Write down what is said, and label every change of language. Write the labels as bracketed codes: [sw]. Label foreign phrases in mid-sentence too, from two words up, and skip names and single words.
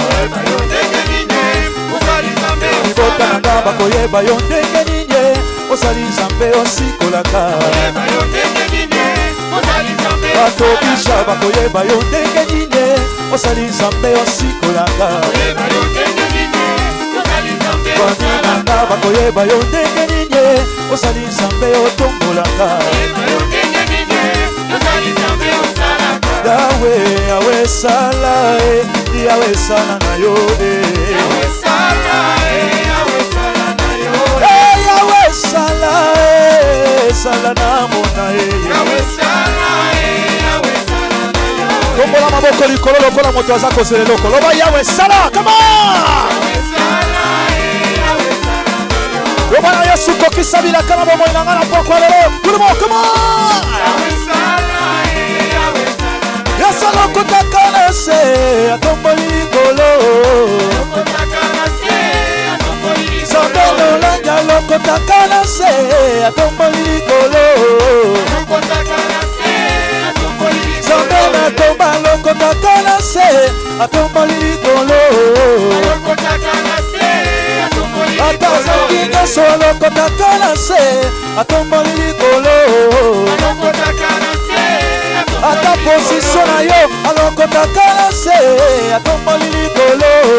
[ln] libota na nga bakoyeba yo ndenge nini osali Zambe osikolaka, bato bisha bakoyeba yo ndenge nini osali Zambe osikolaka, bandi na nga bakoyeba yo ndenge nini osali Zambe otombolaka, Yawe Yawe sala Yawe sala na yo Yawe sala Yawe sala sala na mona Yawe sala na yo. Kombola maboko likolo lokola moto aza kozela eloko, loba Yawe sala, [en] come on. [ln] Loba na Yesu kokisabila kana bomoi na ngana pokwa lelo, [fr] tout le monde, [en] come on. [ln] Yesu alokotaka na se atomboli likolo, Zambe nolangi alokotaka na se atomboli likolo, Zambe na komba alokotaka na se atomboli likolo, ata zangi nyonso alokotaka na se atomboli likolo, ata position na yo alokotaka na se atomboli likolo,